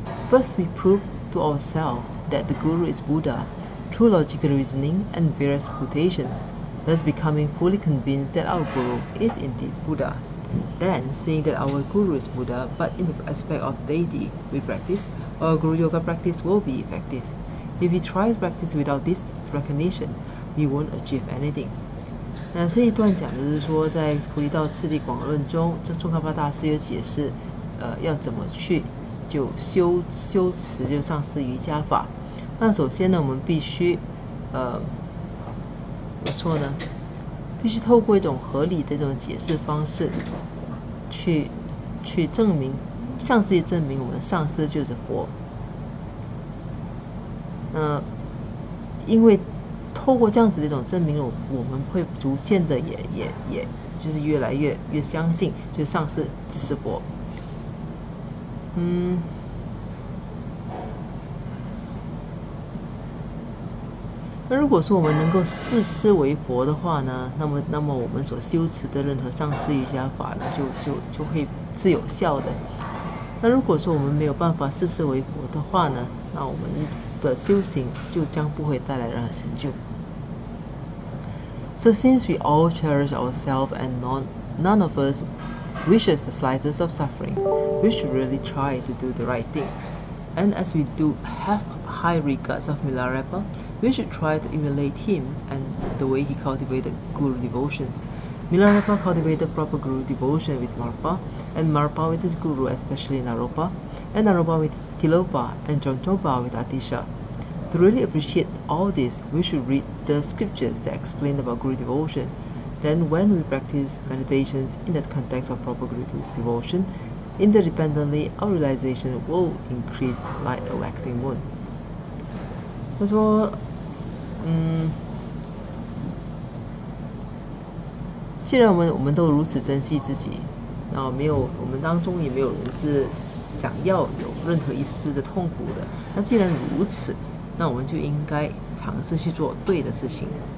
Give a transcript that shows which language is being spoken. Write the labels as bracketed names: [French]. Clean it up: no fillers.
[English] First, we prove to ourselves that the Guru is Buddha, through logical reasoning and various quotations, thus becoming fully convinced that our Guru is indeed Buddha. Then, seeing that our Guru is Buddha, but in the aspect of deity we practice, our Guru Yoga practice will be effective. If we try to practice without this recognition, we won't achieve anything. [Chinese] 那这一段讲的是说，在《菩提道次第广论》中，宗喀巴大师有解释，要怎么去就修持就上师瑜伽法。那首先呢，我们必须怎么说呢？必须透过一种合理的一种解释方式，去证明，向自己证明我们的上师就是佛。因为透过这样子的一种证明，我们会逐渐的也就是越来越相信，就是上师是佛。那如果说我们能够视师为佛的话呢，那么我们所修持的任何上师瑜伽法呢，就会是有效的。那如果说我们没有办法视师为佛的话呢，那我们的修行就将不会带来任何成就。 [English] So since we all cherish ourselves and none of us wishes the slightest of suffering, we should really try to do the right thing. And as we do have high regards of Milarepa, we should try to emulate him and the way he cultivated Guru devotions. Milarepa cultivated proper Guru devotion with Marpa, and Marpa with his Guru, especially Naropa, and Naropa with Tilopa, and Jontopa with Atisha. To really appreciate all this, we should read the scriptures that explain about Guru devotion. Then when we practice meditations in the context of proper Guru devotion, interdependently our realization will increase like a waxing moon. [Chinese] 他说，既然我们都如此珍惜自己，然后我们当中也没有人是想要有任何一丝的痛苦的。那既然如此，那我们就应该尝试去做对的事情。